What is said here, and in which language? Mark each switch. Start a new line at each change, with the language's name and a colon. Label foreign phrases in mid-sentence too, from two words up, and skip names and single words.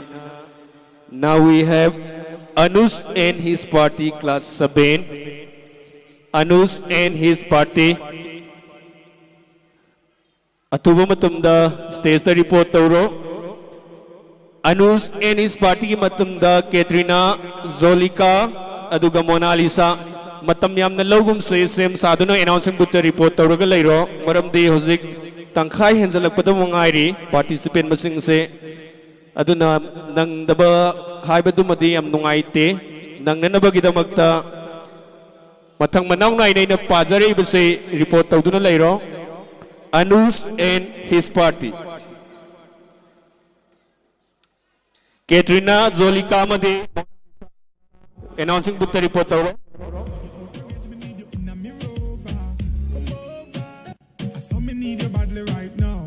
English: Now we have Anush and his party, class 7. Anush and his party.
Manipuri: Atuba matumda
English: stage the report
Manipuri: tauro. Anush and his party matumda Katrina, Zolika, aduga Mona Lisa. Matam yamna logum se sem saduna announcing butta report tauraga lairo. Maramdi hozik tangkai henjalakpada mongairi participant masing se aduna nang daba haibadu madi am nungaite nang nanabagidamagta mathang manaw nai na pajari base report tawduna lairo Anush and his party Katrina Zolika madi announcing butta report tawro
English: So me need you badly right now.